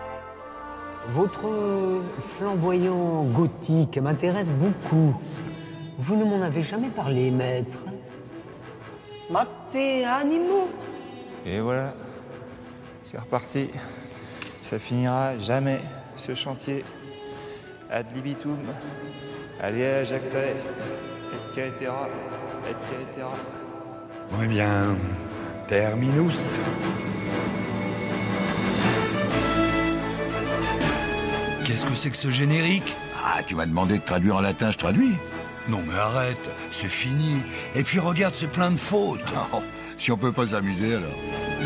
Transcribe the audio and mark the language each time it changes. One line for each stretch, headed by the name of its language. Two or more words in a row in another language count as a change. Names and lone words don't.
French: Votre flamboyant gothique m'intéresse beaucoup. Vous ne m'en avez jamais parlé, maître.
Latin: Mate animo.
French: Et voilà, c'est reparti. Ça finira jamais, ce chantier.
Latin: Ad libitum, aliage acta est, et caetera, et caetera.
French: Eh bien, terminus. que c'est que ce générique? Ah, tu m'as demandé de traduire en latin, je traduis. Non mais arrête, c'est fini. Et puis regarde, c'est plein de fautes. Si on peut pas s'amuser alors.